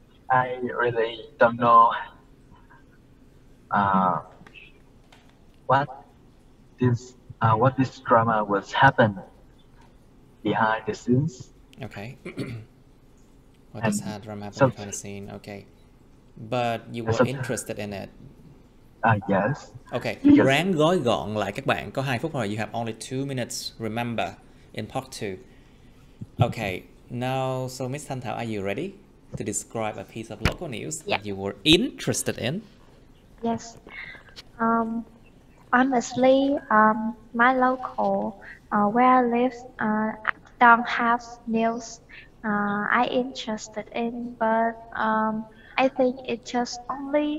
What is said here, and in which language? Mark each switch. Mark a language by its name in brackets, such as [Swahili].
[English] I really don't know what this drama was happened behind the scenes. Okay. What has had drama happen behind the scene? Okay. But you were interested in it. Yes. Okay. [Vietnamese] Ráng gói gọn lại các bạn, có 2 phút rồi. [English] You have only 2 minutes. Remember, in part 2. Okay. Now, so Miss Thanh Thảo, are you ready to describe a piece of local news that you were interested in? Yes. Honestly, my local, where I live, don't have news I interested in, but I think it's just only